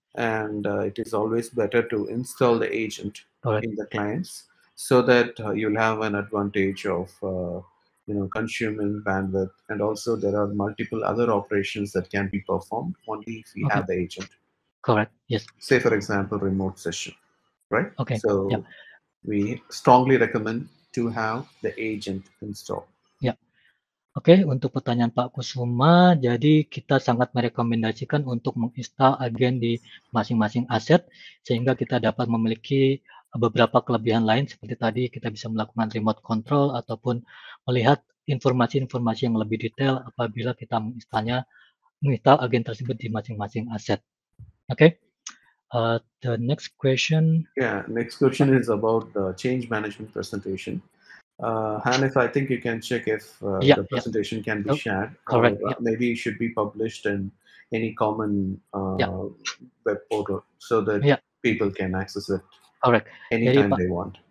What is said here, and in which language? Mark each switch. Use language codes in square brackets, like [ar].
[en] And it is always better to install the agent in the clients, so that you'll have an advantage of consuming bandwidth, and also there are multiple other operations that can be performed only if we have the agent. Correct. Yes. Say for example, remote session, right? Okay. So we strongly recommend to have the agent installed. [id] Oke, untuk pertanyaan Pak Kusuma, jadi kita sangat merekomendasikan untuk menginstal agen di masing-masing aset, sehingga kita dapat memiliki beberapa kelebihan lain, seperti tadi kita bisa melakukan remote control, ataupun melihat informasi-informasi yang lebih detail apabila kita menginstal agen tersebut di masing-masing aset. [en] Oke. The next question. Next question is about the change management presentation. Hanif, I think you can check if the presentation can be shared. Correct. Maybe it should be published in any common web portal, so that people can access it anytime they want.